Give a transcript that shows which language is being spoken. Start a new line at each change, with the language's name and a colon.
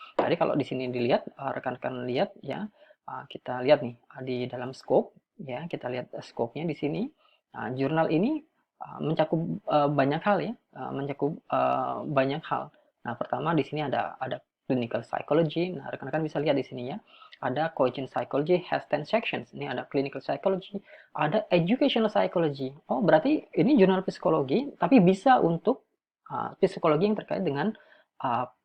Indonesian: Jadi kalau di sini dilihat, rekan-rekan lihat, ya, kita lihat nih di dalam scope, ya, kita lihat scope-nya di sini. Jurnal ini mencakup banyak hal, ya, mencakup banyak hal. Nah, pertama di sini ada clinical psychology. Nah, rekan-rekan bisa lihat di sini, ya.
English: Ada Cogent Psychology has 10 sections.
Indonesian: Ini ada Clinical Psychology, ada Educational Psychology. Oh, berarti ini jurnal psikologi, tapi bisa untuk psikologi yang terkait dengan uh,